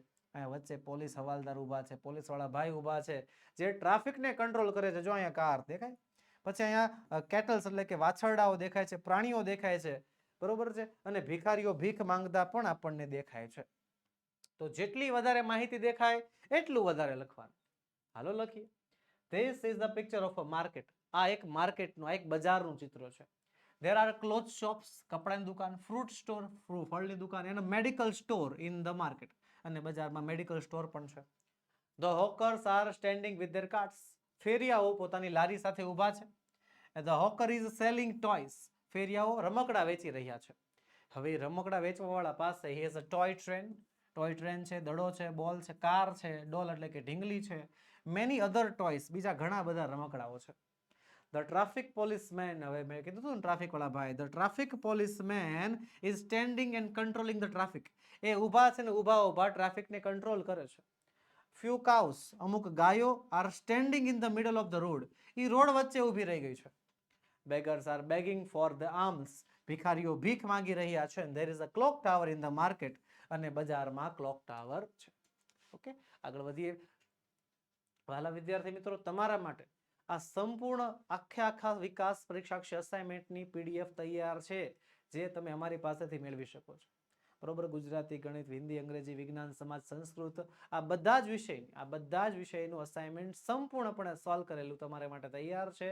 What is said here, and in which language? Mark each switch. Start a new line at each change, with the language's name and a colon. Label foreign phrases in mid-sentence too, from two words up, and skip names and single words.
Gujarati: અહીંયા વચ્ચે પોલીસ હવાલદાર ઊભા છે, પોલીસ વાળા ભાઈ ઊભા છે, જે ટ્રાફિકને કંટ્રોલ કરે છે. જો અહીંયા કાર દેખાય, પછી અહીંયા કેટલ્સ એટલે કે વાછરડાઓ દેખાય છે, પ્રાણીઓ દેખાય છે, બરોબર છે, અને ભિખારીઓ ભીખ માંગતા પણ આપણને દેખાય છે. તો જેટલી વધારે માહિતી દેખાય એટલું વધારે લખવાનું. હાલો લખીએ.
English: This is the picture of a market.
Gujarati: આ એક માર્કેટનું, આ એક બજારનું ચિત્ર છે.
English: There are clothes shops,
Gujarati: કપડાની દુકાન,
English: fruit store,
Gujarati: ફળની દુકાન,
English: and a medical store in the market.
Gujarati: અને બજારમાં મેડિકલ સ્ટોર પણ છે.
English: The hawkers are standing with their carts.
Gujarati: ફેરિયાઓ પોતાની લારી સાથે ઊભા છે.
English: The hawker is selling toys.
Gujarati: ફેરિયાઓ રમકડા વેચી રહ્યા છે. હવે રમકડા વેચવાવાળા પાસે
English: he has a toy train. toy train
Gujarati: છે, દડો છે, બોલ છે, કાર છે, ડોલ એટલે કે ઢીંગલી છે,
English: many other toys,
Gujarati: બીજા ઘણા બધા રમકડાઓ છે.
English: The traffic policeman,
Gujarati: હવે મેં કીધું હતું ને ટ્રાફિક વાળા ભાઈ,
English: the traffic policeman is standing and controlling the traffic.
Gujarati: એ ઊભા છે ને ઊભા ટ્રાફિકને કંટ્રોલ કરે છે.
English: Few cows,
Gujarati: અમુક ગાયો
English: are standing in the middle of the road.
Gujarati: એ રોડ વચ્ચે ઊભી રહી ગઈ છે.
English: Beggars are begging for the alms.
Gujarati: ભિખારીઓ ભીખ માંગી રહ્યા છે.
English: And there is a clock tower in the market.
Gujarati: અને બજારમાં
English: clock tower
Gujarati: છે. ઓકે, આગળ વધીએ. વહાલા વિદ્યાર્થી મિત્રો, તમારા માટે આ સંપૂર્ણ આખા વિકાસ પરીક્ષાક્ષી અસાઇનમેન્ટની પીડીએફ તૈયાર છે, જે તમે અમારી પાસેથી મેળવી શકો છો. બરોબર. ગુજરાતી, ગણિત, હિન્દી, અંગ્રેજી, વિજ્ઞાન, સમાજ, સંસ્કૃત, આ બધા જ વિષયનું અસાઇનમેન્ટ સંપૂર્ણપણે સોલ્વ કરેલું તમારા માટે તૈયાર છે.